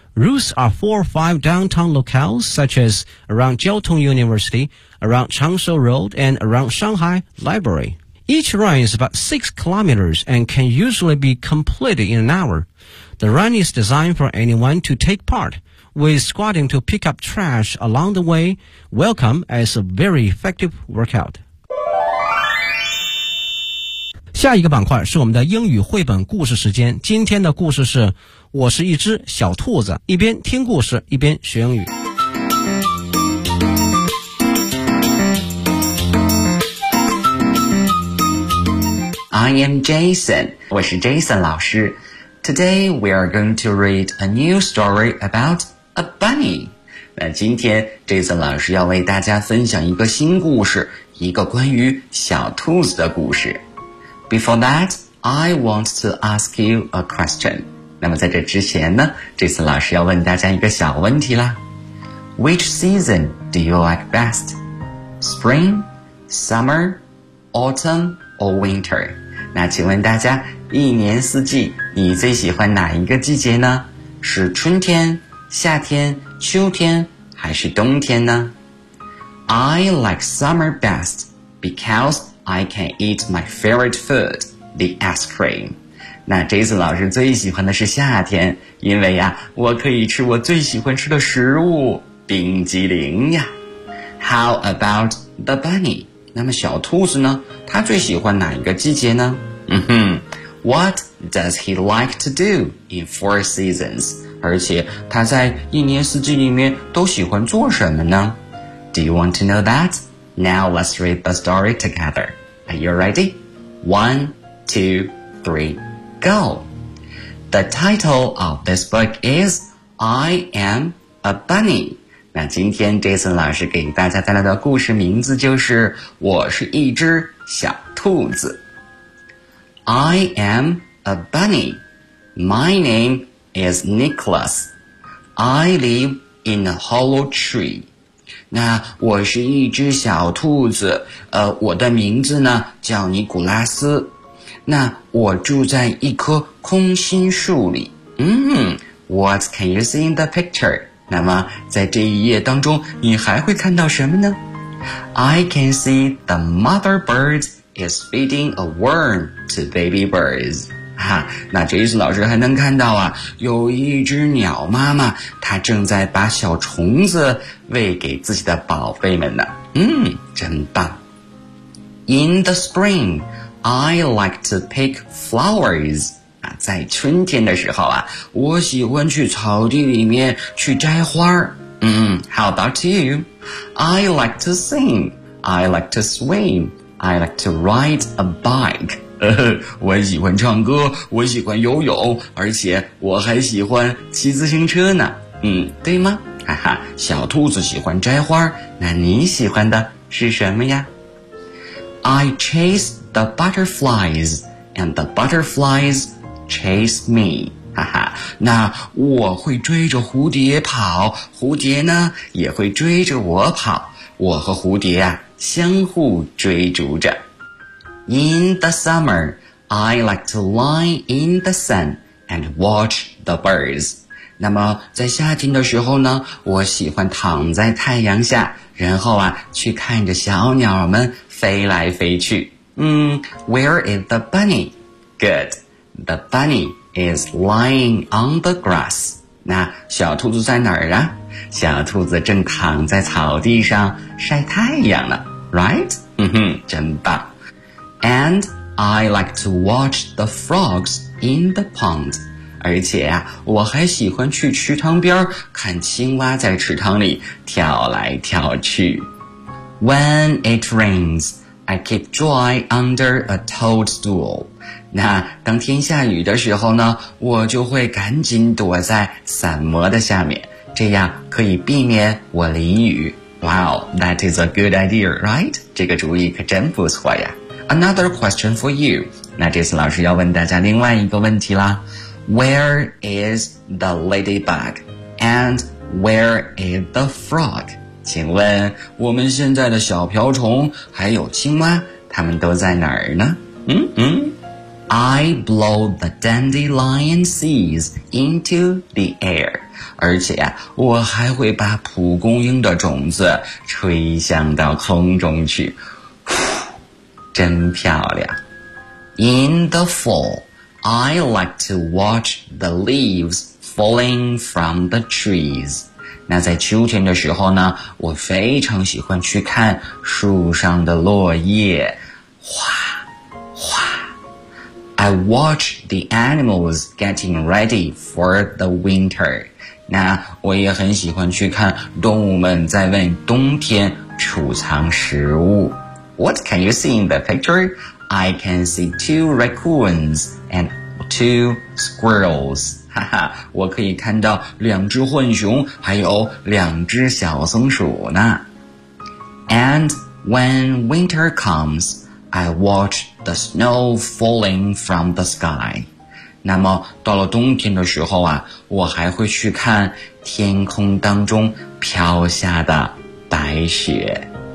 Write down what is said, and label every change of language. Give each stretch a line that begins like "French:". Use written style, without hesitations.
English: Routes are 4 or 5 downtown locales, such as around Jiaotong University, around Changshou Road, and around Shanghai Library. Each run is about 6 kilometers and can usually be completed in an hour. The run is designed for anyone to take part. With squatting to pick up trash along the way, welcome as a very effective workout.
Chinese: 下一个板块是我们的英语绘本故事时间。今天的故事是我是一只小兔子，一边听故事一边学英语。
English: I am Jason,
Chinese: 我是 Jason 老师。
English: Today we are going to read a new story aboutA bunny.
Chinese: 那今天 Jason 老师要为大家分享一个新故事，一个关于小兔子的故事。
English: Before that, I want to ask you a question.
Chinese: 那么在这之前呢， Jason 老师要问大家一个小问题啦。
English: Which season do you like best? Spring, summer, autumn, or winter?
Chinese: 那请问大家，一年四季，你最喜欢哪一个季节呢？是春天夏天、秋天还是冬天呢？
English: I like summer best because I can eat my favorite food, the ice cream.
Chinese: 那 Jason 老师最喜欢的是夏天，因为呀，我可以吃我最喜欢吃的食物冰激凌呀。
English: How about the bunny?
Chinese: 那么小兔子呢，他最喜欢哪一个季节呢？嗯哼，
English: What does he like to do in four seasons?
Chinese: 而且他在一年四季里面都喜欢做什么呢？
English: Do you want to know that? Now let's read the story together. Are you ready? 1, 2, 3, go. The title of this book is I Am a Bunny.
Chinese: 那今天 Jason 老师给大家带来的故事名字就是我是一只小兔子。
English: I am a bunny. My name is Nicholas. I live in a hollow tree.
Chinese: 那我是一只小兔子，我的名字呢叫尼古拉斯。那我住在一棵空心树里。
English: What can you see in the picture?
Chinese: 那么在这一页当中你还会看到什么呢？
English: I can see the mother bird is feeding a worm to baby birds.
Chinese: 那Jason老师还能看到啊，有一只鸟妈妈，她正在把小虫子喂给自己的宝贝们呢。真棒。
English: In the spring,I like to pick flowers.
Chinese: 在春天的时候啊，我喜欢去草地里面去摘花。
English: How about you? I like to sing. I like to swim. I like to ride a bike.
Chinese: 我喜欢唱歌，我喜欢游泳，而且我还喜欢骑自行车呢。对吗？哈哈，小兔子喜欢摘花，那你喜欢的是什么呀？
English: I chase the butterflies, and the butterflies chase me.
Chinese: 哈哈，那我会追着蝴蝶跑，蝴蝶呢也会追着我跑，我和蝴蝶啊相互追逐着。
English: In the summer, I like to lie in the sun and watch the birds.
Chinese: 那么在夏天的时候呢，我喜欢躺在太阳下，然后啊去看着小鸟们飞来飞去。
English: Where is the bunny? Good. The bunny is lying on the grass.
Chinese: 那小兔子在哪儿啊？小兔子正躺在草地上晒太阳呢。
English: Right?
Chinese: 真棒。
English: And I like to watch the frogs in the pond.
Chinese: 而且啊，我还喜欢去池塘边看青蛙在池塘里跳来跳去。
English: When it rains,I keep dry under a toadstool.
Chinese: 那当天下雨的时候呢，我就会赶紧躲在伞膜的下面，这样可以避免我淋雨。
English: Wow, that is a good idea, right?
Chinese: 这个主意可真不错呀。
English: Another question for you.
Chinese: 那这次老师要问大家另外一个问题啦。
English: Where is the ladybug? And where is the frog?
Chinese: 请问我们现在的小瓢虫还有青蛙，它们都在哪儿呢？
English: I blow the dandelion seeds into the air.
Chinese: 而且啊，我还会把蒲公英的种子吹向到空中去。真漂亮。
English: In the fall, I like to watch the leaves falling from the trees.
Chinese: 那在秋天的时候呢，我非常喜欢去看树上的落叶，哗哗。
English: I watch the animals getting ready for the winter.
Chinese: 那我也很喜欢去看动物们在为冬天储藏食物。
English: What can you see in the picture? I can see two raccoons and two squirrels.
Chinese: 我可以看到两只浣熊还有两只小松鼠呢。
English: And when winter comes, I watch the snow falling from the sky.
Chinese: 那么到了冬天的时候啊，我还会去看天空当中飘下的白雪。